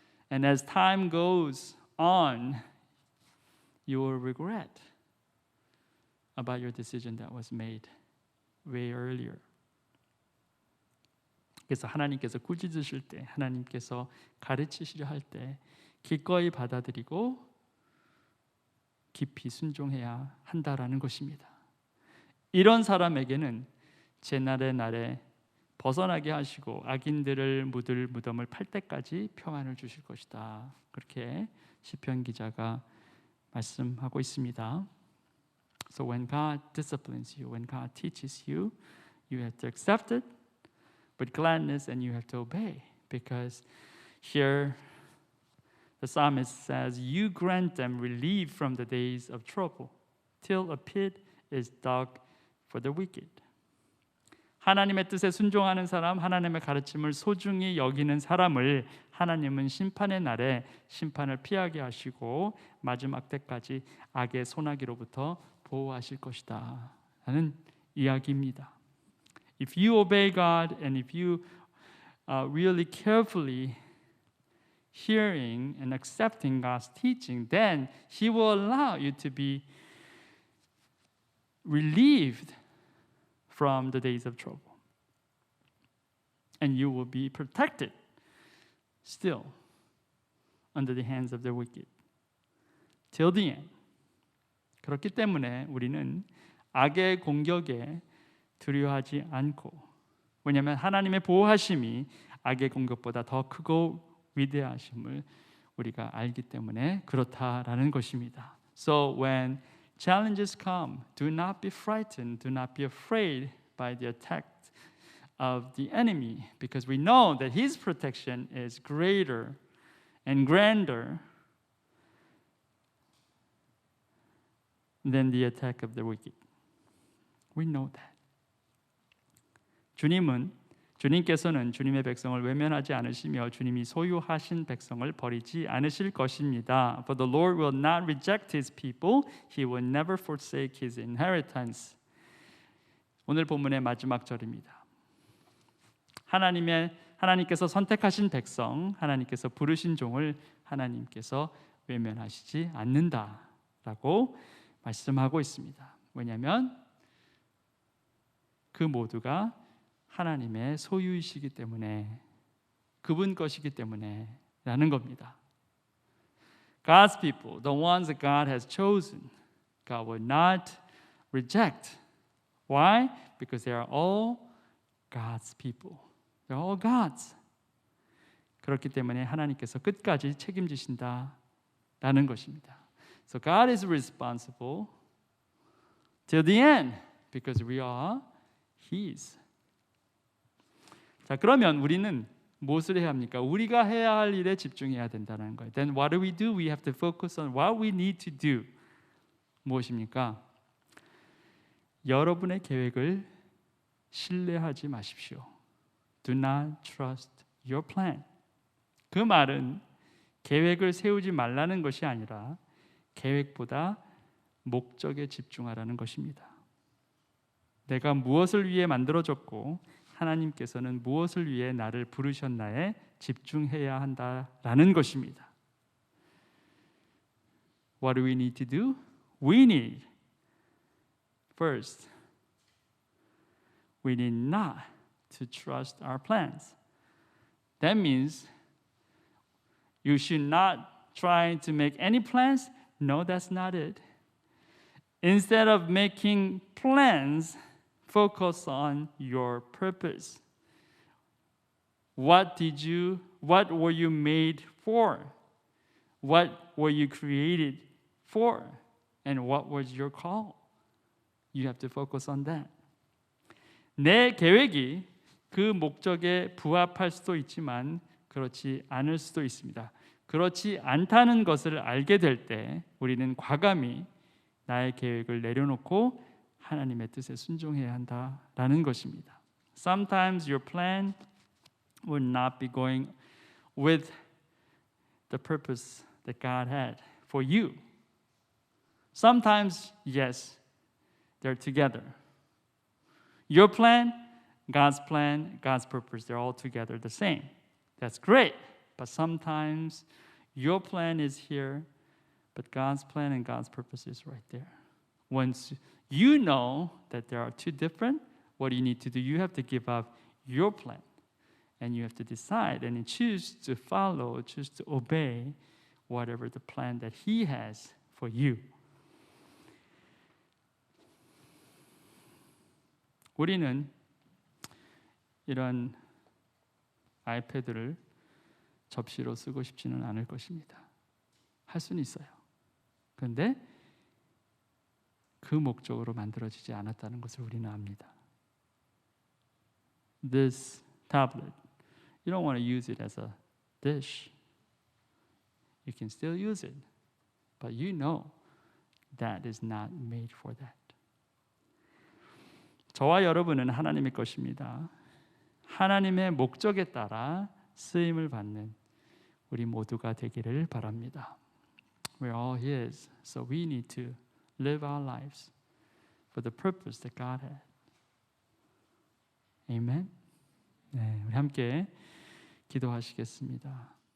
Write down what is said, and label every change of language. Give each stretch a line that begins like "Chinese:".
English: And as time goes on, you will regret about your decision that was made way earlier.
Korean: 그래서 하나님께서 꾸짖으실 때, 하나님께서 가르치시려 할 때 기꺼이 받아들이고 깊이 순종해야 한다라는 것입니다. 이런 사람에게는 제날의 날에 벗어나게 하시고 악인들을 묻을 무덤을 팔 때까지 평안을 주실 것이다. 그렇게 시편 기자가 말씀하고 있습니다.
English: So when God disciplines you, when God teaches you, you have to accept it with gladness and you have to obey. Because here the psalmist says, you grant them relief from the days of trouble, till a pit is dug for the wicked.
Korean: 하나님의 뜻에 순종하는 사람, 하나님의 가르침을 소중히 여기는 사람을 하나님은 심판의 날에 심판을 피하게 하시고 마지막 때까지 악의 소나기로부터 보호하실 것이다 라는 이야기입니다.
English: If you obey God and if you really carefully hearing and accepting God's teaching, then He will allow you to be relieved from the days of trouble. And you will be protected still under the hands of the wicked till the end.
Korean: 그렇기 때문에 우리는 악의 공격에 두려워하지 않고, 왜냐하면 하나님의 보호하심이 악의 공격보다 더 크고 위대하심을 우리가 알기 때문에 그렇다라는 것입니다.
English: So when challenges come, do not be frightened, do not be afraid by the attack of the enemy, because we know that his protection is greater and grander than the attack of the wicked. We know that.
Korean: 주님께서는 주님의 백성을 외면하지 않으시며 주님이 소유하신 백성을 버리지 않으실 것입니다.
English: For the Lord will not reject His people. He will never forsake His inheritance.
Korean: 오늘 본문의 마지막 절입니다. 하나님께서 선택하신 백성, 하나님께서 부르신 종을 하나님께서 외면하시지 않는다라고 말씀하고 있습니다. 왜냐하면 그 모두가 하나님의 소유이시기 때문에, 그분 것이기 때문에 라는 겁니다.
English: God's people, the ones that God has chosen, God will not reject. Why? Because they are all God's people. They're all God's.
Korean: 그렇기 때문에 하나님께서 끝까지 책임지신다라는 것입니다.
English: So God is responsible till the end because we are His.
Korean: 자, 그러면 우리는 무엇을 해야 합니까? 우리가 해야 할 일에 집중해야 된다는 거예요.
English: Then what do? We have to focus on what we need to do.
Korean: 무엇입니까? 여러분의 계획을 신뢰하지 마십시오.
English: Do not trust your plan.
Korean: 그 말은 계획을 세우지 말라는 것이 아니라 계획보다 목적에 집중하라는 것입니다. 내가 무엇을 위해 만들어졌고 하나님께서는 무엇을 위해 나를 부르셨나에 집중해야 한다라는 것입니다.
English: What do we need to do? We need first, we need not to trust our plans. That means you should not try to make any plans. No, that's not it. Instead of making plans, focus on your purpose. What were you made for? What were you created for? And what was your call? You have to focus on that.
Korean: 내 계획이 그 목적에 부합할 수도 있지만 그렇지 않을 수도 있습니다. 그렇지 않다는 것을 알게 될 때 우리는 과감히 나의 계획을 내려놓고 하나님의 뜻에 순종해야 한다라는 것입니다.
English: Sometimes your plan will not be going with the purpose that God had for you. Sometimes, yes, they're together. Your plan, God's purpose, they're all together the same. That's great. But sometimes your plan is here, but God's plan and God's purpose is right there. Once you know that there are two different, what do you need to do? You have to give up your plan. And you have to decide and choose to follow, choose to obey whatever the plan that He has for you.
Korean: 우리는 이런 아이패드를 접시로 쓰고 싶지는 않을 것입니다. 할 수는 있어요. 그런데 그 목적으로 만들어지지 않았다는 것을 우리는 압니다.
English: This tablet, you don't want to use it as a dish. You can still use it, but you know that is not made for that.
Korean: 저와 여러분은 하나님의 것입니다. 하나님의 목적에 따라 쓰임을 받는 우리 모두가 되기를 바랍니다.
English: We're all His, so we need to live our lives for the purpose that God had.
Korean: Amen. 네, 우리 함께 기도하시겠습니다.